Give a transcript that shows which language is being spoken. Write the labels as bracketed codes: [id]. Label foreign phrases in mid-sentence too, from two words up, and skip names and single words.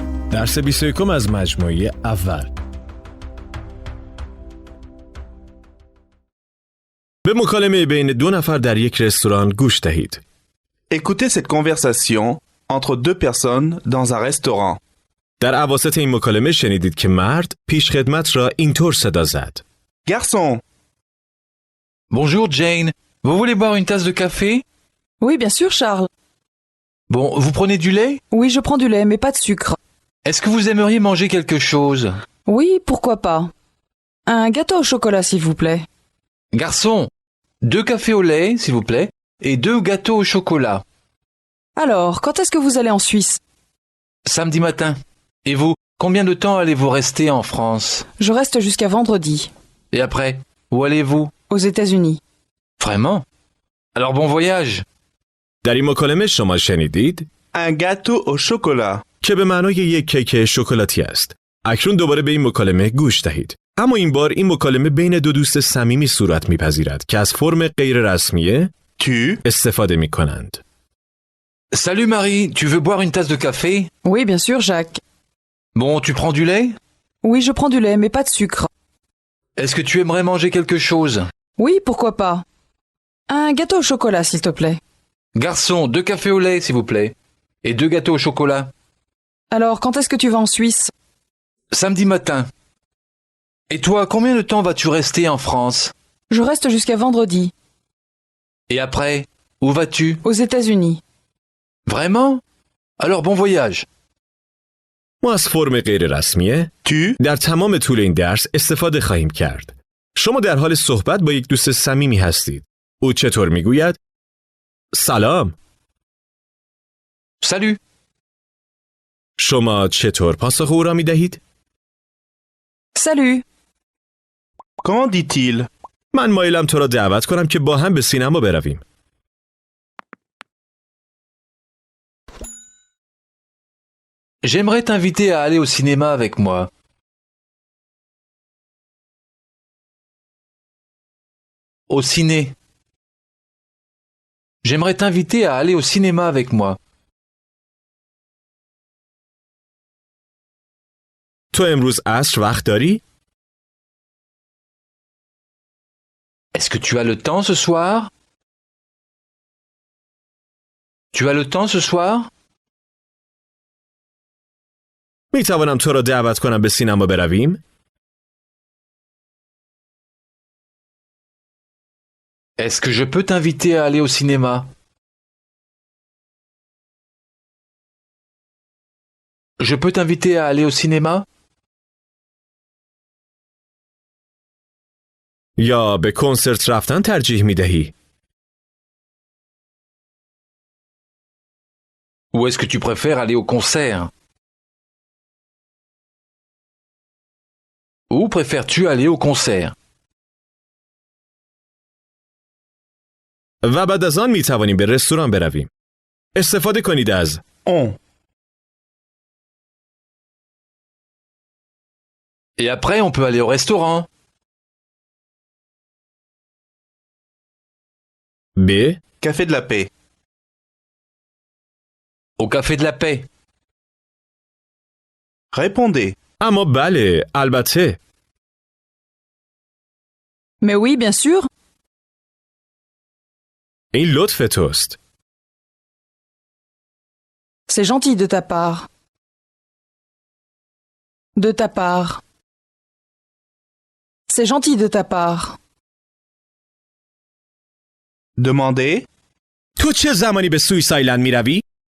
[fa] درس 21 از مجموعه اول. به مکالمه بین دو نفر در یک رستوران گوش دهید. [fr] Écoutez cette conversation entre deux personnes dans un restaurant. [fa] در اواسط این مکالمه شنیدید که مرد پیشخدمت را اینطور صدا زد. Garçon, [fr] Bonjour Jane, vous voulez boire une tasse de café? Oui, bien sûr, Charles. Bon, vous prenez du lait? Oui, je prends du lait, mais pas de sucre. Est-ce que vous aimeriez manger quelque chose? Oui, pourquoi pas. Un gâteau au chocolat, s'il vous plaît. Garçon, 2 cafés au lait, s'il vous plaît, et 2 gâteaux au chocolat. Alors, quand est-ce que vous allez en Suisse? Samedi matin. Et vous, combien de temps allez-vous rester en France? Je reste jusqu'à vendredi, Et après, où allez-vous? aux États-Unis. Vraiment? Alors bon voyage. [fa] در این مکالمه شما شنیدید [fr] un gâteau au chocolat. [fa] که به معنای یک کیک شکلاتی است. اکنون دوباره به این مکالمه گوش دهید. اما این بار این مکالمه بین دو دوست صمیمی صورت می‌پذیرد که از فرم غیر رسمی Tu, استفاده می‌کنند. [fr] Salut Marie, tu veux boire une tasse de café? Oui, bien sûr, Jacques. Bon, tu prends du lait? Oui, je prends du lait, mais pas de sucre. Est-ce que tu aimerais manger quelque chose? Oui, pourquoi pas. Un gâteau au chocolat, s'il te plaît. Garçon, 2 cafés au lait, s'il vous plaît, et 2 gâteaux au chocolat. Alors, quand est-ce que tu vas en Suisse? Samedi matin. Et toi, combien de temps vas-tu rester en France? Je reste jusqu'à vendredi, Et après, où vas-tu? aux États-Unis. Vraiment? Alors bon voyage. [fa] ما از فرم غیر رسمی tu, در تمام طول این درس استفاده خواهیم کرد. شما در حال صحبت با یک دوست صمیمی هستید. او چطور میگوید؟ سلام. Salut. شما چطور پاسخ او را میدهید؟ Salut. [fr] comment dit-il? [fa] من مایلم تو را دعوت کنم که با هم به سینما برویم. [fr] J'aimerais t'inviter à aller au cinéma avec moi. Au ciné. J'aimerais t'inviter à aller au cinéma avec moi. [fa] تو امروز عصر وقت داری؟ [fr] Est-ce que tu as le temps ce soir? Tu as le temps ce soir? [fa] می توانم تو را دعوت کنم به سینما برویم؟ [fr] Est-ce que je peux t'inviter à aller au cinéma? Je peux t'inviter à aller au cinéma? [fa] یا به کنسرت رفتن ترجیح می دهی؟ [fr] Ou est-ce que tu préfères aller au concert? Où préfères-tu aller au concert? [fa] و بعد از آن می توانیم به رستوران برویم. استفاده کنید از On, [fr] Et après, on peut aller au restaurant. [fa] به [fr] café de la paix. Au café de la paix. Répondez. [fa] اما بله البته. [fr] Mais oui, bien sûr. [fa] این لطف توست. [fr] C'est gentil de ta part. De ta part. C'est gentil de ta part. Demandez. [fa] تو چه زمانی به سوئیس آیلند می روی؟